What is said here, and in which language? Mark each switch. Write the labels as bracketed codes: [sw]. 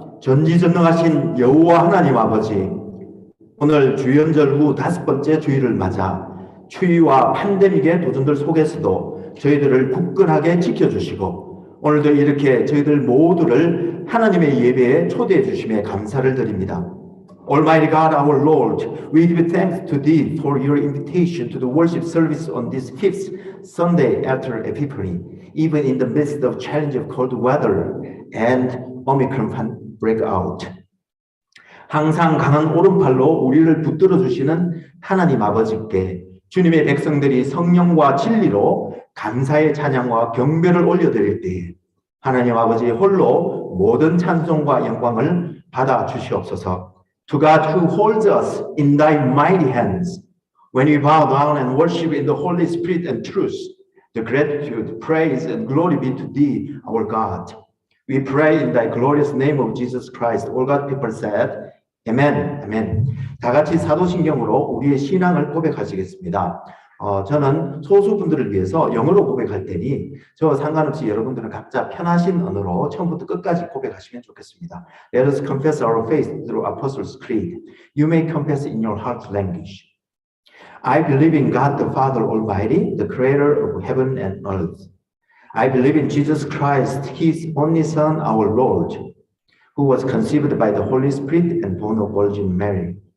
[ko] 전지전능하신 여호와 하나님 아버지, 오늘 주연절 후 5번째 주일을 맞아 추위와 팬데믹의 도전들 속에서도 저희들을 굳건하게 지켜주시고 오늘도 이렇게 저희들 모두를 하나님의 예배에 초대해 주심에 감사를 드립니다. [en] Almighty God, our Lord, we give thanks to Thee for Your invitation to the worship service on this 5th Sunday after Epiphany, even in the midst of challenge of cold weather and Omicron breakout. [ko] 항상 강한 오른팔로 우리를 붙들어 주시는 하나님 아버지께 주님의 백성들이 성령과 진리로 감사의 찬양과 경배를 올려드릴 때에 하나님 아버지 홀로 모든 찬송과 영광을 받아 주시옵소서. [en] To God who holds us in thy mighty hands, when we bow down and worship in the Holy Spirit and truth, the gratitude, praise, and glory be to thee, our God. We pray in thy glorious name of Jesus Christ. All God people said, Amen, Amen. [ko] 다 같이 사도신경으로 우리의 신앙을 고백하시겠습니다. 저는 소수분들을 위해서 영어로 고백할 테니 저와 상관없이 여러분들은 각자 편하신 언어로 처음부터 끝까지 고백하시면 좋겠습니다. [en] Let us confess our faith through Apostles' Creed. You may confess in your heart language. I believe in God the Father Almighty, the creator of heaven and earth. I believe in Jesus Christ, His only Son, our Lord, who was conceived by the Holy Spirit and born of Virgin Mary.